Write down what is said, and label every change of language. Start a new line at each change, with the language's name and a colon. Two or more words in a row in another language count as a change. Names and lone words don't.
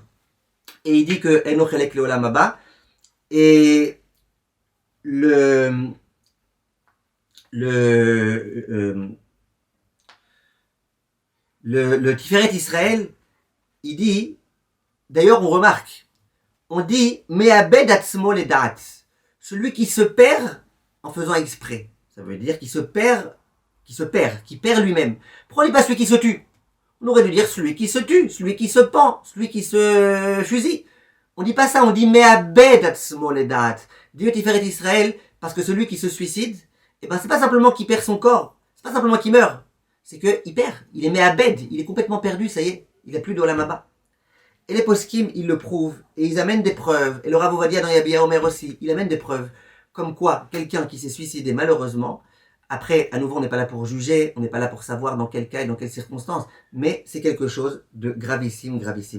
French: Et il dit que
Hebrew: אין לו חלק לעולם הבא.
French: Et le Tiferet Israël, il dit, d'ailleurs on remarque, on dit
Hebrew: מאבד עצמו לדעת,
French: celui qui se perd en faisant exprès. Ça veut dire qui perd lui-même. Pourquoi on dit pas celui qui se tue? On aurait dû dire celui qui se tue, celui qui se pend, celui qui se fusille. On dit pas ça, on dit
Hebrew: מאבד עצמו לדעת.
French: Dieu Tiferet Israël, parce que celui qui se suicide, eh ben c'est pas simplement qu'il perd son corps, c'est pas simplement qu'il meurt, c'est qu'il perd, il est Me'abed, il est complètement perdu, ça y est, il n'a plus d'
Hebrew: עולם הבא.
French: Et les poskim, ils le prouvent, et ils amènent des preuves, et le Rav Ovadia dans Yabia Omer aussi, il amène des preuves, comme quoi quelqu'un qui s'est suicidé malheureusement, après, à nouveau, on n'est pas là pour juger, on n'est pas là pour savoir dans quel cas et dans quelles circonstances, mais c'est quelque chose de gravissime, gravissime.